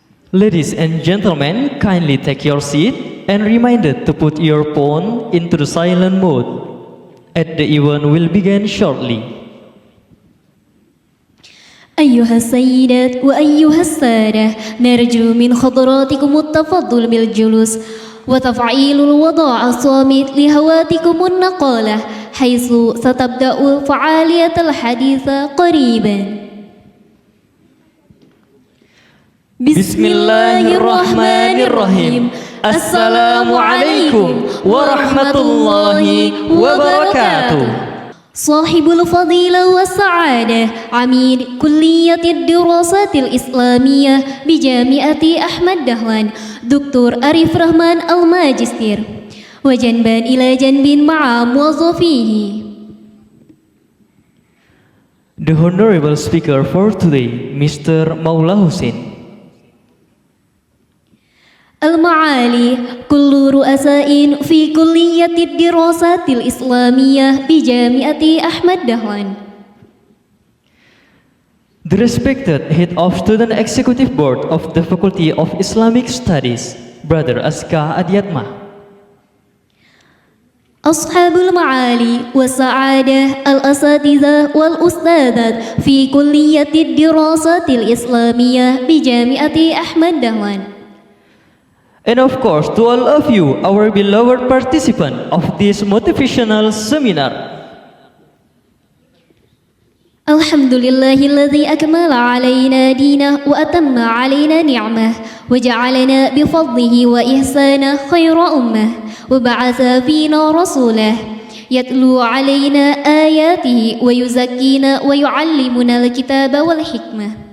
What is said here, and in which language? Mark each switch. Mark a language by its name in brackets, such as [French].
[English] Ladies and gentlemen, kindly take your seat and reminded to put your phone into the silent mode, as the event will begin shortly. [Arabic] أيها السيدات وأيها السادة، نرجو من حضراتكم التفضل بالجلوس وتفعيل الوضع الصامت لهواتكم النقالة، حيث ستبدأ فعالية الحديث قريبا. بسم الله الرحمن الرحيم. السلام عليكم ورحمة الله وبركاته. صاحب الفضيلة والسعادة عميد كلية الدراسات الإسلامية بجامعة أحمد دهلان دكتور أريف رحمن الماجستير، وجنبا إلى جنب مع موظفيه. [English] The honorable speaker for today, Mr. Maula Hussein. [Arabic] المعالي كل رؤساء في كلية الدراسات الإسلامية بجامعة أحمد دهلان. [English] The respected head of Student Executive Board of the Faculty of Islamic Studies, Brother Aska Adiatma. [Arabic] أصحاب المعالي والسعادة الأساتذة والأستاذات في كلية الدراسات الإسلامية بجامعة أحمد دهلان. [English] And of course, to all of you, our beloved participant of this motivational seminar. [Arabic] الحمد لله الذي أكمل علينا دينه وأتم علينا نعمه وجعلنا بفضله وإحسانه خير أمة، وبعث فينا رسوله يتلو علينا آياته ويزكينا ويعلمنا الكتاب والحكمة.